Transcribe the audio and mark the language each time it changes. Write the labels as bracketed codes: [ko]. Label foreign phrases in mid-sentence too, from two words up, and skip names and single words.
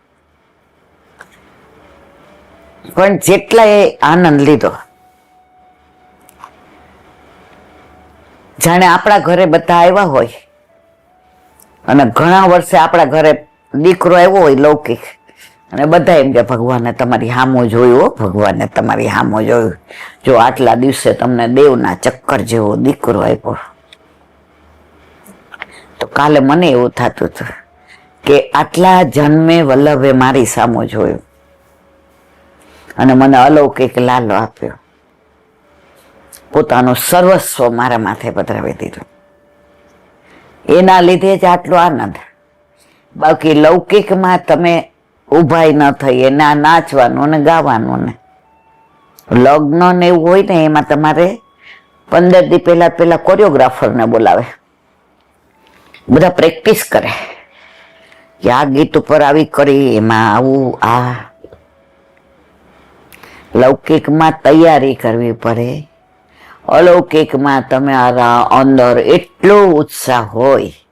[gu] પણ જેટલાએ આનંદ લીધો, જાણે આપણા ઘરે બધા આવ્યા હોય અને ઘણા વર્ષે આપણા ઘરે દીકરો આવ્યો હોય લૌકિક અને બધા એમ કે ભગવાને તમારી હામો જોયું, ભગવાને તમારી હામો જોયું, જો આટલા દિવસે તમને દેવના ચક્કર જેવો દીકરો આપ્યો। તો કાલે મને એવું થતું હતું કે આટલા જન્મે વલ્લભે મારી સામો જોયો અને મને અલૌકિક લાલો આપ્યો, પોતાનું સર્વસ્વ મારા માથે પધરાવી દીધું। એના લીધે જ આટલો આનંદ। બાકી લૌકિક માં તમે ઉભાઈ ન થઈ, એના નાચવાનું ને ગાવાનું ને લગ્ન ને એવું હોય ને એમાં તમારે 15 દી પહેલા કોરિયોગ્રાફર ને બોલાવે, બધા પ્રેક્ટિસ કરે કે આ ગીત પર આવી કરી, એમાં આવું આ લૌકિક માં તૈયારી કરવી પડે, અલૌકિક માં તમે અંદર એટલો ઉત્સાહ હોય।